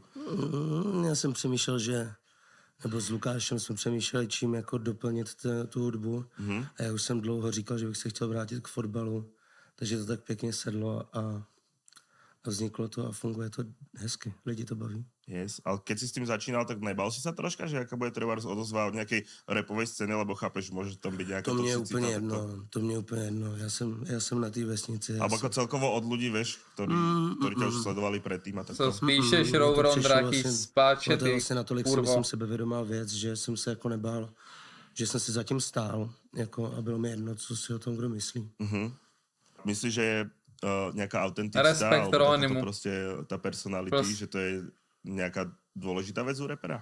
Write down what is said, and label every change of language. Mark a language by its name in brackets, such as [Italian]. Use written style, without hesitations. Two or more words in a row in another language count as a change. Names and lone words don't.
[Czech] Já jsem přemýšlel, nebo s Lukášem jsme přemýšleli, čím jako doplnit tu hudbu. A já už jsem dlouho říkal, že bych se chtěl vrátit k fotbalu, takže to tak pěkně sedlo a vzniklo to a funguje to hezky, lidi to baví. [English] Yes, [Slovak] ale keď si s tým začínal, tak nebal si sa troška, že aká bude treba odozva od nejakej rapovej scény, lebo chápeš, môže tam byť nejaká [Czech] to mě je úplně jedno, to mě je úplně jedno, já jsem na té vesnici. [Slovak] Alebo ako celkovo od ľudí, vieš, ktorí ťa už sledovali predtým a tak. [Czech] Co spíšeš, Rovron, Drachy, Spáče, ty, vlastně natolik si myslím sebevědomá věc, že jsem se jako nebál, že jsem si zatím stál, jako a bylo mi jedno, co si o tom kdo myslí. [Slovak] Myslíš, že je nejaká autenticita, alebo to prostě ta personality, že to je nějaká důležitá věc u rapera?